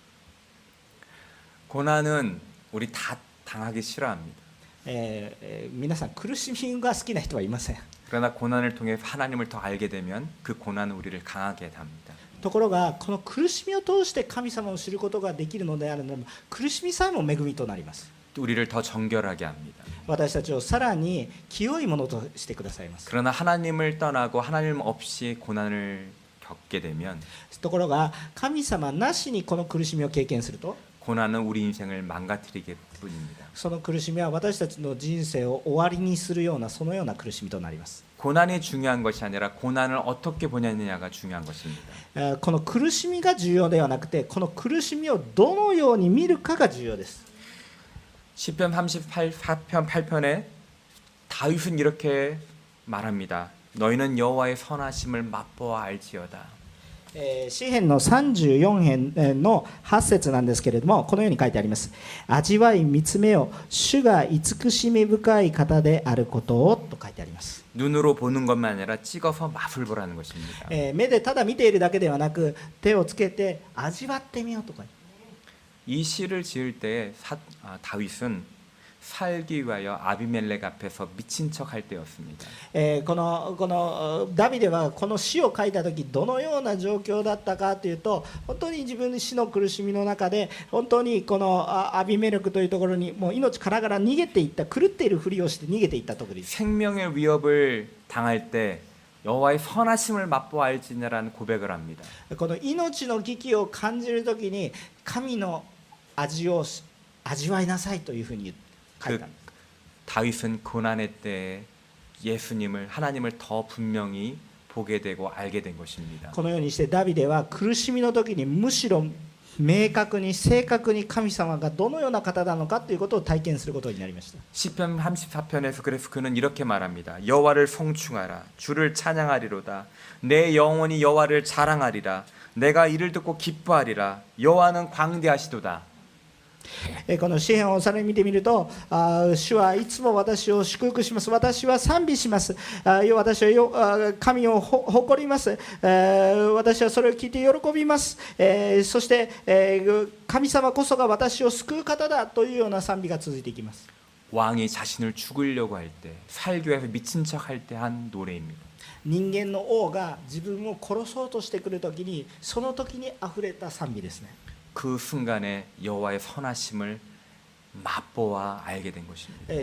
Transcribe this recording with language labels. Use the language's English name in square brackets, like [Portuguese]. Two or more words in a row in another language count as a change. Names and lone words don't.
[Korean] 고난은 우리 다 당하기 싫어합니다. [Japanese] 皆さん苦しみが好きな人はいません。 [Korean] 그러나 고난을 통해 하나님을 더 알게 되면 그 고난은 우리를 강하게 합니다. [Japanese] ところがこの苦しみを通して神様を知ることができるのであるならば苦しみさえも恵みとなります。 [Korean] 또 우리를 더 정결하게 합니다. [Japanese] 私たちをさらに清いものとしてくださいます。 [Korean] 그러나 하나님을 떠나고 하나님 없이 고난을 겪게 되면 [Japanese] ところが神様なしにこの苦しみを経験すると [Korean] 고난은 우리 인생을 망가뜨리게 뿐입니다. [Japanese] その苦しみは私たちの人生を終わりにするようなそのような苦しみとなります。 [Korean] 고난이 중요한 것이 아니라 고난을 어떻게 보냐느냐가 중요한 것입니다. [Japanese] この苦しみが重要ではなくてこの苦しみをどのように見るかが重要です。 [Korean] 시편 38편 8편에 다윗은 이렇게 말합니다. 너희는 여호와의 선하심을 맛보아 알지어다. [Japanese] 詩編の34編の8節なんですけれども、このように書いてあります。味わい見つめよ、主が慈しみ深い方であることをと書いてあります。 [Korean] 눈으로 보는 것만 아니라 찍어서 맛을 보라는 것입니다. [Japanese] 目でただ見ているだけではなく、手をつけて味わってみようとか。 [Korean] 이 시를 지을 때 다윗은 살기 위하여 아비멜렉 앞에서 미친 척할 때였습니다. [Japanese] このダビデはこの詩を書いた時どのような状況だったかというと、本当に自分の死の苦しみの中で本当にこのアビメレクというところにもう命からがら逃げていった、狂っているふりをして逃げていったところです。 [Korean] 생명의 위협을 당할 때 여호와의 선하심을 맛보알지니라는 고백을 합니다. [Japanese] この命の危機を感じる時に神の味を味わいなさいというふうに書いた。 [Korean] 다윗은 고난의 때에 예수님을 하나님을 더 분명히 보게 되고 알게 된 것입니다. [Japanese] このようにしてダビデは苦しみの時にむしろ明確に正確に神様がどのような方なのかということを体験することになりました。 [Korean] 시편 34편에서 그래서 그는 이렇게 말합니다. 여호와를 송축하라. 주를 찬양하리로다. 내 영혼이 여호와를 자랑하리라. 내가 이를 듣고 기뻐하리라. 여호와는 광대하시도다. [Japanese] この詩篇をさらに見てみると、主はいつも私を祝福します。私は賛美します。私は神を誇ります。私はそれを聞いて喜びます。そして神様こそが私を救う方だというような賛美が続いていきます。 [Korean] 왕이 자신을 죽이려고 할 때, 살기 위해서 미친 척 할 때 한 노래입니다. [Japanese] 人間の王が自分を殺そうとしてくるときに、その時にあふれた賛美ですね。 [Korean] 그 순간에 여호와의 선하심을 맛보아 알게 된 것입니다.